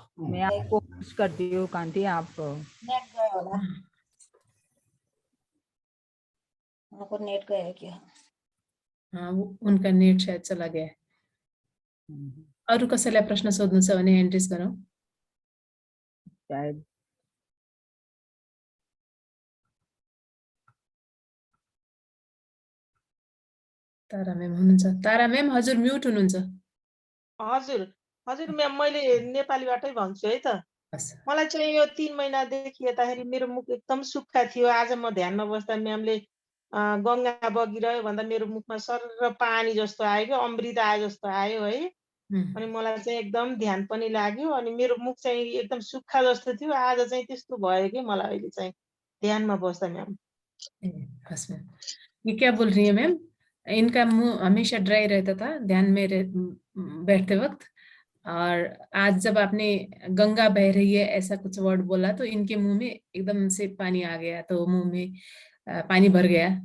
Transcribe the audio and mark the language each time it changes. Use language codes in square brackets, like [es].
[hi] मैं आपको पुश करती हूँ कांति, आप [ne] नेट गयो होला, उनको नेट गयो क्या? [hi] हाँ, उनका नेट शायद चला गया है। [ne] अरू कसैलाई प्रश्न सोध्नु छ भने ह्यान्ड रेज गरौँ। [hi] शायद [ne] तारा म्याम हुनुहुन्छ। तारा म्याम हजुर म्युट हुनुहुन्छ। हजुर हजुर म्याम, मैले नेपालीबाटै भन्छु है त। मलाई चाहिँ यो 3 महिनादेखि यताखेरि मेरो मुख एकदम सुक्खा थियो। आज म ध्यानमा बस्दा म्यामले गंगा बगिरह्यो भन्दा मेरो मुखमा सर्र पानी जस्तो आयो क्या, अमृत आए जस्तो आयो है। अनि मलाई चाहिँ एकदम ध्यान पनि लाग्यो, अनि मेरो मुख चाहिँ एकदम सुक्खा जस्तो थियो। आज चाहिँ त्यस्तो भयो कि मलाई अहिले चाहिँ ध्यानमा बस्दा म्याम। [hi] हस मैम, ये क्या बोल रही है मैम? इनका मुंह हमेशा ड्राई रहता था ध्यान में बैठते वक्त, और आज जब आपने गंगा बह रही है ऐसा कुछ वर्ड बोला तो इनके मुंह में एकदम से पानी आ गया, तो मुंह में पानी भर गया।